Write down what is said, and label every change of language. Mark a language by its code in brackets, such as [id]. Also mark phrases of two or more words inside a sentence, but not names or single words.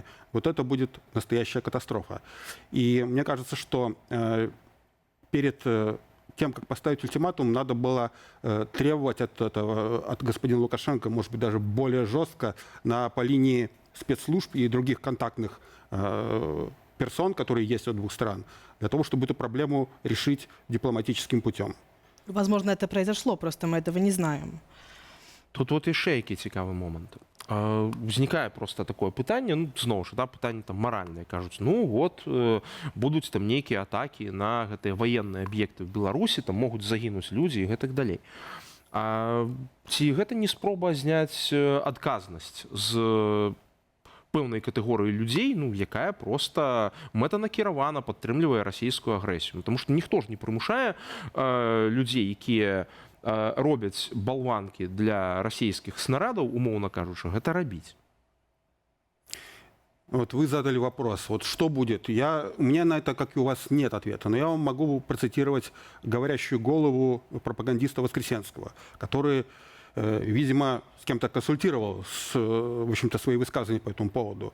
[ru] Вот это будет настоящая катастрофа. И мне кажется, что перед тем, как поставить ультиматум, надо было требовать от господина Лукашенко, может быть, даже более жестко по линии спецслужб и других контактных персон, которые есть у двух стран, для того, чтобы эту проблему решить дипломатическим путем. Возможно, это произошло, просто мы этого не знаем. [be] Тут от яшчэ які цікавы момант. Узнікае просто такое пытанне, ну, зноў ж, да, пытанне там маральнае, кажуць, ну вот, будуць там нейкія атакі на гэтыя ваенныя аб'екты в Беларусі, там могуць загінуць людзі і гэтак далей. Ці гэта не спроба зняць адказнасць з пэўнай катэгорыі людзей, ну, якая просто мэтанакіравана падтрымлівае расійскую агрэсію. Таму што ніхто ж не прымушае людзей, якія робяць балванкі для расійскіх снарадаў, умоўна кажучы, гэта рабіць. [ru] Вот вы задали вопрос, вот что будет? У меня на это, как и у вас, нет ответа, но я вам могу процитировать говорящую голову пропагандиста Воскресенского, который, видимо, с кем-то консультировал, в общем-то, свои высказывания по этому поводу.